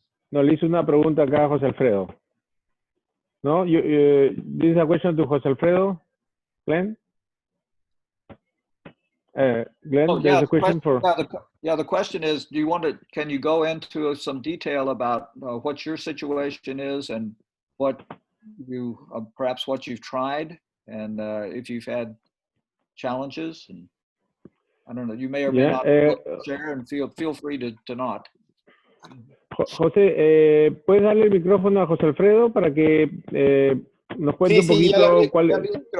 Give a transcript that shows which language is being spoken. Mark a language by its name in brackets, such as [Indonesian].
[Spanish] No, le hice una pregunta acá a José Alfredo. [English] No, this is a question to José Alfredo, Glenn. Glenn, there's a question for. The question is, can you go into some detail about what your situation is and what perhaps what you've tried and if you've had challenges, and I don't know, you may or may not share, and feel free to not. [Spanish] José, ¿puedes darle el micrófono a José Alfredo para que nos cuente un poquito cuál es?